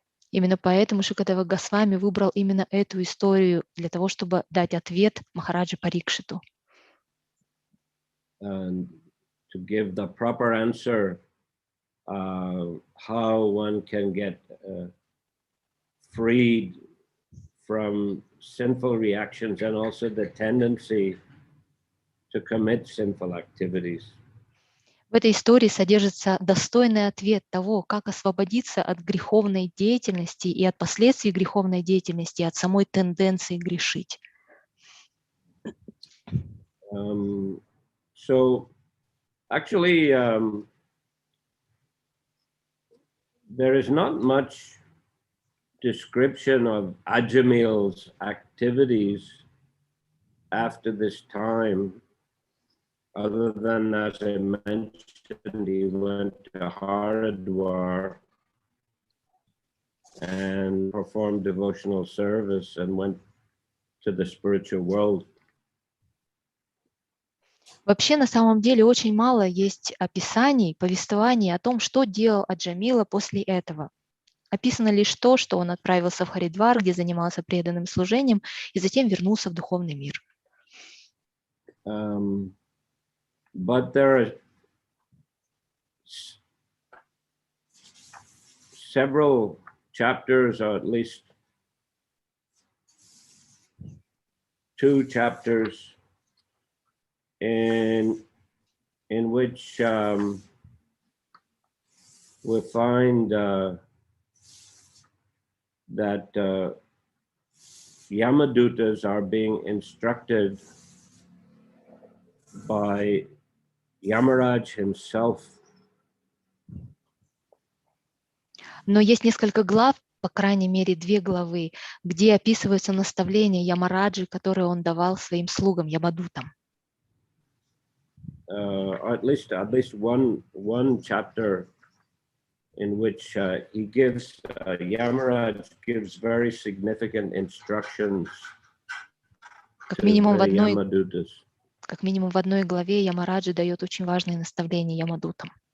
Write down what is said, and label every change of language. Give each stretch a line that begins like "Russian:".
Russian: Именно поэтому Шукадева Госвами выбрал именно эту историю для того, чтобы дать ответ Махараджи Парикшиту.
English: And to give the proper answer, how one can get freed from sinful reactions and also the tendency to commit sinful activities.
Russian: В этой истории содержится достойный ответ того, как освободиться от греховной деятельности и от последствий греховной деятельности, и от самой тенденции грешить.
English: So actually, there is not much description of Ajamil's activities after this time, other than, as I mentioned, he went to Haridwar and performed devotional service and went to the spiritual world.
Russian: Вообще, на самом деле, очень мало есть описаний, повествований о том, что делал Аджамила после этого. Описано лишь то, что он отправился в Харидвар, где занимался преданным служением, и затем вернулся в духовный мир.
English: But there are several chapters, or at least 2 chapters, in which we find that Yamadutas are being instructed by Yamaraj himself.
Russian: Но есть несколько глав, по крайней мере 2 главы, где описываются наставления Ямараджи, которые он давал своим слугам, Ямадутам.
English: Or at least one chapter in which he gives Yamaraj gives very significant instructions
Russian: Как
English: to
Russian: минимум
English: the Yamadutas.
Russian: в одной главе Ямараджи дает очень важные наставления Ямадутам.